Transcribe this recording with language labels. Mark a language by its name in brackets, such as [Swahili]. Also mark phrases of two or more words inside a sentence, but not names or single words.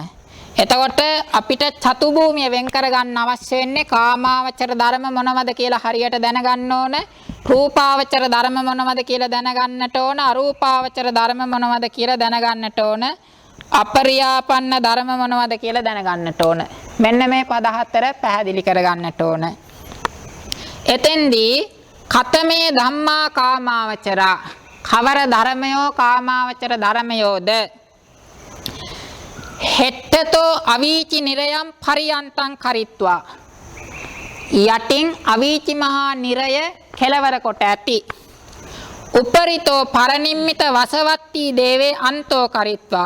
[Sinhala] එතකොට අපිට චතු භූමිය වෙන් කර ගන්න අවශ්‍ය වෙන්නේ කාමාවචර ධර්ම මොනවද කියලා හරියට දැනගන්න ඕන. රූපාවචර ධර්ම මොනවද කියලා දැනගන්නට ඕන. අරූපාවචර ධර්ම මොනවද කියලා දැනගන්නට ඕන. අපරියාපන්න ධර්ම මොනවද කියලා දැනගන්නට ඕන. මෙන්න මේ පද හතර පැහැදිලි කරගන්නට ඕන. [Pali] එතෙන්දී කතමේ ධම්මා කාමාවචරා. [Sinhala] කවර ධර්මයෝ කාමාවචර ධර්මයෝද? [Pali] හෙට්ටතෝ අවීචි නිරයම් පරියන්තං කරිත්වා. [Sinhala] යටින් අවීචි මහා නිරය කෙලවර කොට ඇති. [Pali] උපරිතෝ පරනිම්මිත වසවත්ති දේවේ අන්තෝ කරිත්වා.